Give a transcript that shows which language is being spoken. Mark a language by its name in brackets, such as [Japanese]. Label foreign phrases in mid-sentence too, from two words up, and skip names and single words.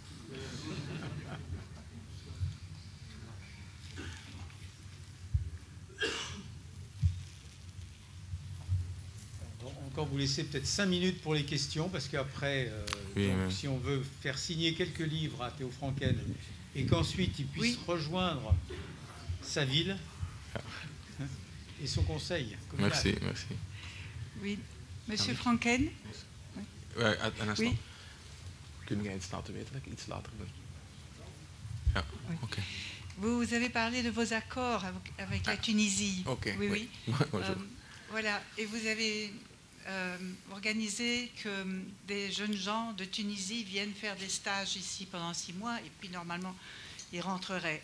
[French] Encore vous laisser peut-être 5 minutes pour les questions, parce qu'après, si on veut faire signer quelques livres à Théo Franken et qu'ensuite il puisse rejoindre sa ville et son conseil communal. Merci. Oui, Monsieur Franken. Ouais, un instant. Oui. [Dutch] Kun jij iets laten weten dat ik iets later doe? Ja, [French] oui. Ok. Vous avez parlé de vos accords avec la Tunisie. Ok. Oui. Voilà, et vous avez organisé que des jeunes gens de Tunisie viennent faire des stages ici pendant 6 mois et puis normalement ils rentreraient.